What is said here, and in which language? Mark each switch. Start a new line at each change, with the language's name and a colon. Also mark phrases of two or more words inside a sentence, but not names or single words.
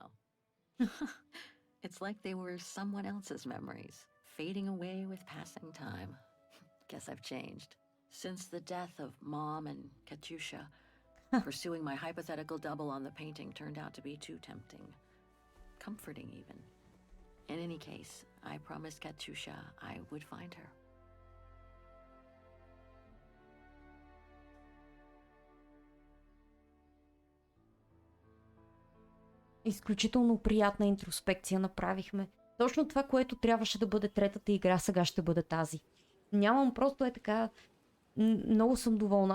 English: It's like they were someone else's memories, fading away with passing time. Guess I've changed. Since the death of Mom and Katyusha, pursuing my hypothetical double on the painting turned out to be too tempting. Comforting, even. In any case, I promised Katyusha I would find her.
Bulgarian: Изключително приятна интроспекция направихме. Точно това, което трябваше да бъде третата игра, сега ще бъде тази. Нямам, просто е така. Много съм доволна.